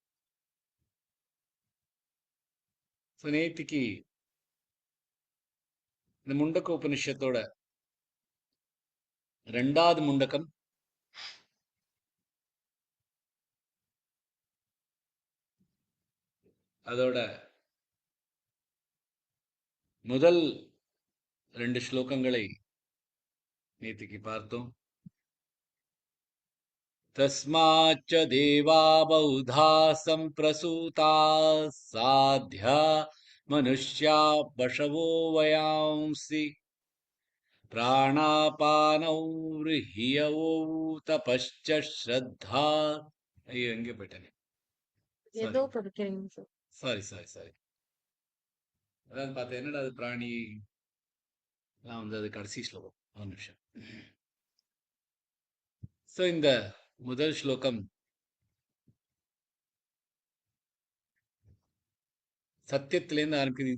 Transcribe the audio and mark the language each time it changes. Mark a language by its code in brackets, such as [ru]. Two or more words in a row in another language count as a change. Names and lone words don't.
[ta] ஸோ நேத்திக்கு இந்த முண்டக்க உபனிஷத்தோட ரெண்டாவது முண்டக்கம் அதோட முதல் 2 ஸ்லோகங்களை நேத்திக்கு பார்த்தோம். [sa] तस्माच्च देवा बहुधा सम्प्रसूता साध्या मनुष्या पशवो वयांसि प्राणापानौ ह्रियवौ तपश्च श्रद्धा. [ta] ஐயோ எங்கே போயிட்டேன், ஏதோ படிக்கிறீங்க சார். சாரி. அதாவது பார்த்தேன் என்னடா அது பிராணி எல்லாம் வந்து அது கடைசி ஸ்லோகம். ஒரு நிமிஷம். ஸோ இந்த முதல் ஸ்லோகம் சத்தியத்திலேருந்து ஆரம்பிக்குது.